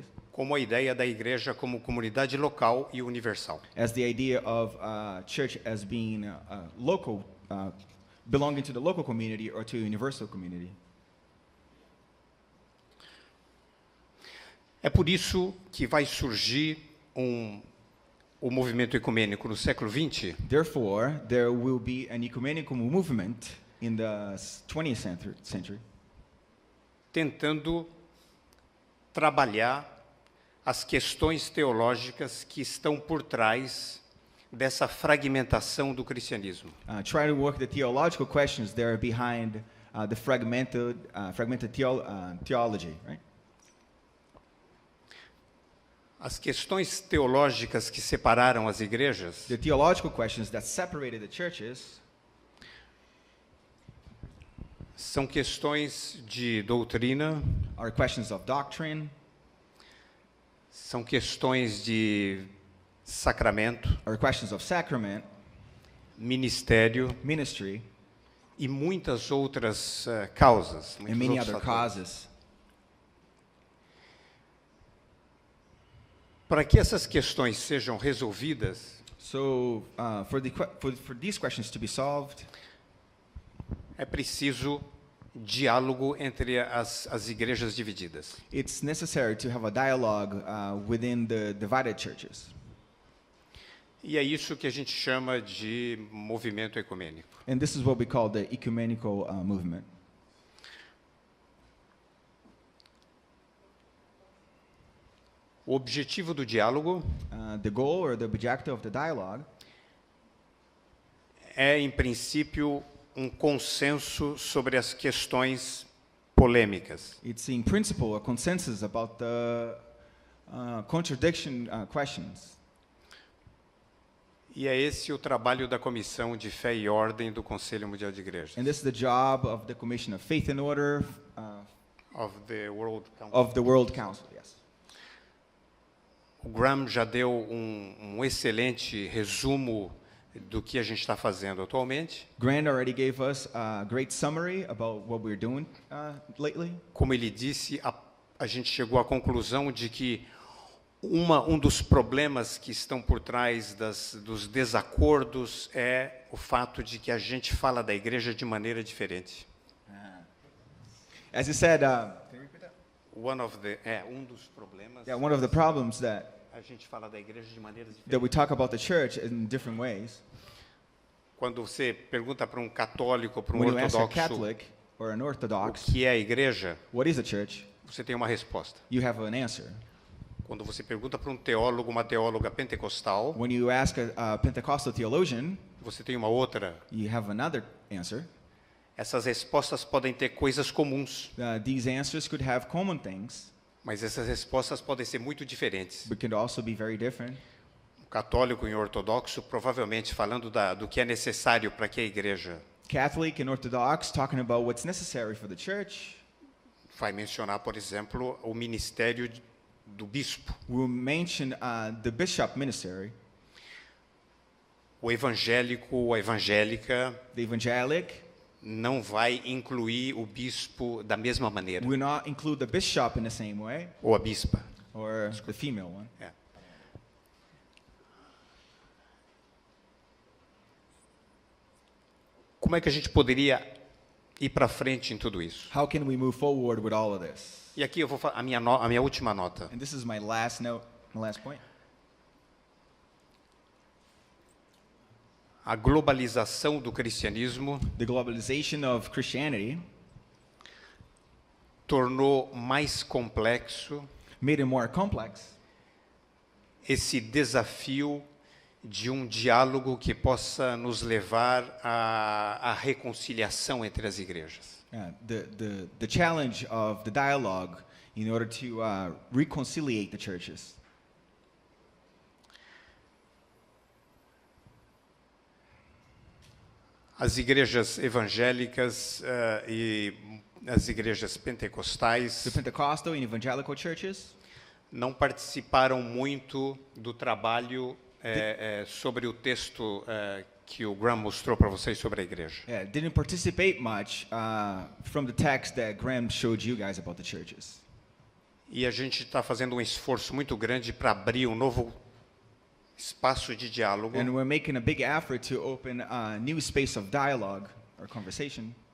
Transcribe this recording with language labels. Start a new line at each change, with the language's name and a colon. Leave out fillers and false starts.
Portuguese: como a ideia da igreja como comunidade local e universal.
English: as the idea of church as being local, belonging to the local community or to a universal community.
Portuguese: É por isso que vai surgir o movimento ecumênico no século XX,
English: Therefore, there will be an ecumenical movement in the 20th century
Portuguese: tentando trabalhar as questões teológicas que estão por trás dessa fragmentação do cristianismo.
English: try to work the theological questions that are behind the fragmented theology, right?
Portuguese: As questões teológicas que separaram as igrejas
English: The theological questions that separated the churches
Portuguese: são questões de doutrina,
English: are questions of doctrine,
Portuguese: são questões de sacramento,
English: are questions of sacrament,
Portuguese: ministério
English: ministry,
Portuguese: e muitas outras causas,
English: and
Portuguese: muitos
English: many
Portuguese: outros
English: other
Portuguese: fatores.
English: causes.
Portuguese: Para que essas questões sejam resolvidas,
English: So, for these questions to be solved,
Portuguese: é preciso diálogo entre as igrejas divididas.
English: it's necessary to have a dialogue within the divided churches.
Portuguese: E é isso que a gente chama de movimento ecumênico.
English: And this is what we call the ecumenical movement.
Portuguese: O objetivo do diálogo
English: The goal or the objective of the dialogue
Portuguese: é, em princípio, um consenso sobre as questões polêmicas.
English: it's in principle a consensus about the contradiction questions.
Portuguese: E é esse o trabalho da Comissão de Fé e Ordem do Conselho Mundial de Igrejas,
English: And this is the job of the Commission of Faith and Order of the World Council. of the World Council. Yes.
Portuguese: O Graham já deu um excelente resumo do que a gente está fazendo atualmente.
English: Grant already gave us a great summary about what we're doing lately.
Portuguese: Como ele disse, a gente chegou à conclusão de que um dos problemas que estão por trás dos desacordos é o fato de que a gente fala da igreja de maneira diferente.
English: As you said,
Portuguese: Um dos problemas
English: one of the problems that
Portuguese: a gente fala da igreja de maneira diferente.
English: we talk about the church in different ways.
Portuguese: Quando você pergunta para um católico, para um
English: When you ask a
Portuguese: ortodoxo,
English: Catholic or an
Portuguese: o
English: Orthodox,
Portuguese: que é a igreja,
English: what is a church?
Portuguese: você tem uma resposta.
English: You have an answer.
Portuguese: Quando você pergunta para um teólogo, uma teóloga pentecostal,
English: When you ask a Pentecostal theologian,
Portuguese: você tem uma outra.
English: you have another answer.
Portuguese: Essas respostas podem ter coisas comuns,
English: These answers could have common things,
Portuguese: mas essas respostas podem ser muito diferentes.
English: but could also be very different.
Portuguese: Um católico e um ortodoxo, provavelmente falando do que é necessário para que a igreja,
English: Catholic and Orthodox talking about what's necessary for the church
Portuguese: vai mencionar, por exemplo, o ministério do bispo.
English: will mention the bishop ministry,
Portuguese: O evangélico ou a evangélica
English: the evangelic.
Portuguese: não vai incluir o bispo da mesma maneira,
English: Will not include the bishop in the same way,
Portuguese: ou a bispa.
English: or the female one.
Portuguese: É. Como é que a gente poderia ir para frente em tudo isso?
English: How can we move forward with all of this?
Portuguese: E aqui eu vou a minha última nota.
English: And this is my last note, my last point.
Portuguese: A globalização do cristianismo
English: The globalization of Christianity
Portuguese: tornou mais complexo
English: made it more complex
Portuguese: esse desafio de um diálogo que possa nos levar à reconciliação entre as igrejas.
English: The challenge of the dialogue in order to reconciliate the churches.
Portuguese: As igrejas evangélicas e as igrejas pentecostais
English: The Pentecostal and evangelical churches
Portuguese: não participaram muito do trabalho sobre o texto que o Graham mostrou para vocês sobre a igreja.
English: didn't participate much from the text that Graham showed you guys about the churches.
Portuguese: E a gente está fazendo um esforço muito grande para abrir um novo espaço de diálogo
English: And we're making a big effort to open a new space of dialogue or conversation